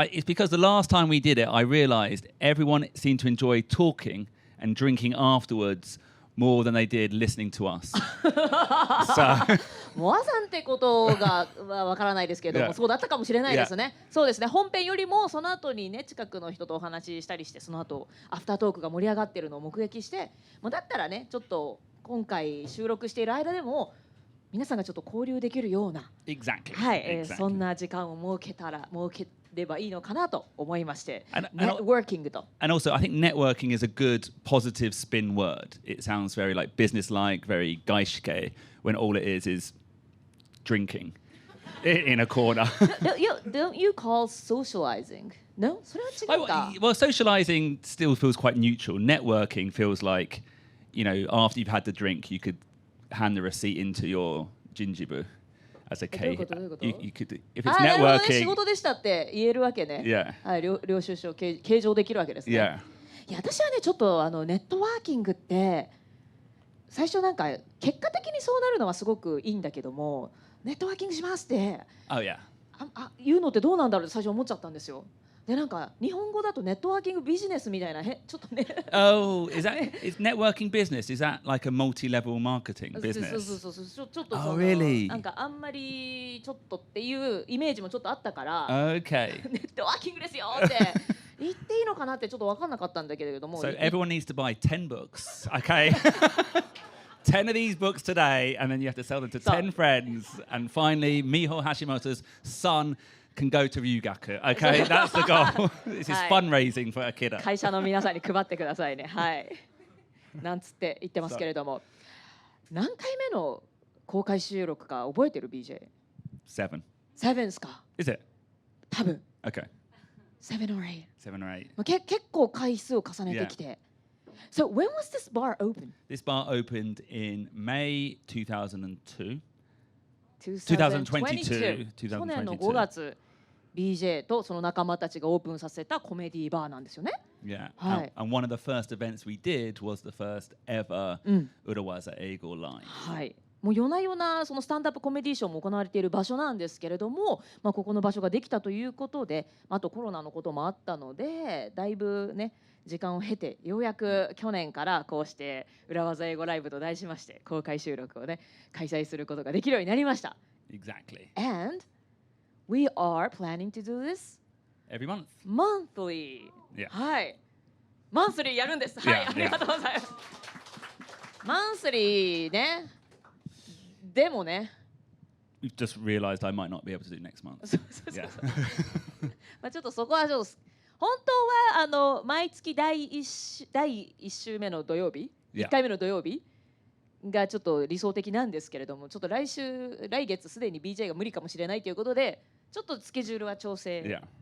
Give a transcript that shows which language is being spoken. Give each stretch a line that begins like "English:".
English: It's because the last time we did it, I realized everyone seemed to enjoy talking and drinking afterwards more than they did listening to us. So
Japanese: モアさんってことがわからないですけども、そうだったかもしれないですね。そうですね。本編よりもその後にね、近くの人とお話ししたりして、その後アフタートークが盛り上がってるのを目撃して、もうだったらね、ちょっと今回収録している間でも皆さんがちょっと交流できるような、
English: exactly.
Japanese: はい、
English: exactly.
Japanese: そんな時間を設ければいいのかなと思いまして、networking と。
English: And also, I think networking is a good positive spin word. It sounds very like business-like, very 外資系, when all it is drinking in a corner. Don't you call socializing?
Japanese: No? それは違うか。
English: Well, socializing still feels quite neutral. Networking feels like, you know, after you've had the drink, you could hand the receipt into your ginjibu as a K. You could, if it's
Japanese: なるほどね、
English: networking.
Japanese: 仕事でしたって言えるわけね。
English: Yeah.
Japanese: はい、領収書計上できるわけですね。
English: Yeah.
Japanese: いや、私はね、ちょっとネットワーキングって最初なんか結果的にそうなるのはすごくいいんだけども、ネットワーキングしますって、
English: Oh yeah.
Japanese: 言うのってどうなんだろうって最初思っちゃったんですよ。で、なんか日本語だとネットワーキングビジネスみたいな、ちょっとね。
English: Oh, is networking business? Is that like a multi-level marketing business?
Japanese: そうちょっと
English: Oh, really?
Japanese: なんかあんまりちょっとっていうイメージもちょっとあったから、
English: Okay.
Japanese: ネットワーキングですよって言っていいのかなってちょっと分かんなかったんだけれども。
English: So everyone needs to buy 10 books, okay? 10 of these books today, and then you have to sell them to 10 friends, and finally, Miho Hashimoto's son can go to Ryugaku. Okay, that's the goal. This is fundraising for Akira.
Japanese: 会社の皆さんに配ってくださいね。はい。なんつって言ってますけれども、何回目の公開収録か覚えてる BJ？
English: 7.
Japanese: 7ですか？
English: Is it?
Japanese: 多分。
English: Okay. 7 or 8。 7 or 8.
Japanese: 結構回数を重ねてきて。
English: So when was this bar open? This bar opened in May 2002.
Japanese: 2022. 去年の5月。 BJ とその仲間たちがオープンさせたコメディバーなんですよね。
English: Yeah.
Japanese: はい。
English: And one of the first events we did was the first ever 裏技英語 LIVE.
Japanese: はい。もう夜な夜なそのスタンダップコメディションも行われている場所なんですけれども、ここの場所ができたということで、あとコロナのこともあったので、だいぶね時間を経てようやく去年からこうして裏技英語ライブと題しまして公開収録をね開催することができるようになりました。
English: Exactly. And we are planning to do this every month. Monthly. Yeah.
Japanese: はい。マンスリーやるんです。はい、ありがとうございます。マンスリーね。でもね。 We've just realized I might not be able to do next month. そうちょっとそこはちょっと本当は毎月第1週目の土曜日、1回目の土曜日がちょっと理想的なんですけれども、ちょっと来月すでに BJ が無理かもしれないということで、ちょっとスケジュールは調整。